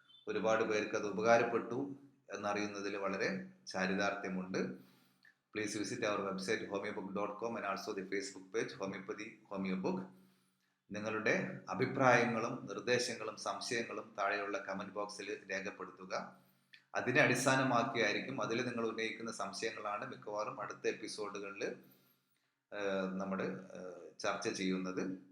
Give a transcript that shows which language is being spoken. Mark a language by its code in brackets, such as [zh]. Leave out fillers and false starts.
[ml] ഒരുപാട് പേർക്ക് അത് ഉപകാരപ്പെട്ടു എന്നറിയുന്നതിൽ വളരെ ചാരിതാർത്ഥ്യമുണ്ട്. [en] Please visit our website homeobook.com and also the Facebook page Homeopathy Homeobook. [ml] നിങ്ങളുടെ അഭിപ്രായങ്ങളും നിർദ്ദേശങ്ങളും സംശയങ്ങളും താഴെയുള്ള കമൻറ്റ് ബോക്സിൽ രേഖപ്പെടുത്തുക. അതിനെ അടിസ്ഥാനമാക്കിയായിരിക്കും, അതിൽ നിങ്ങൾ ഉന്നയിക്കുന്ന സംശയങ്ങളാണ് മിക്കവാറും അടുത്ത എപ്പിസോഡുകളിൽ നമ്മൾ ചർച്ച ചെയ്യുന്നത്.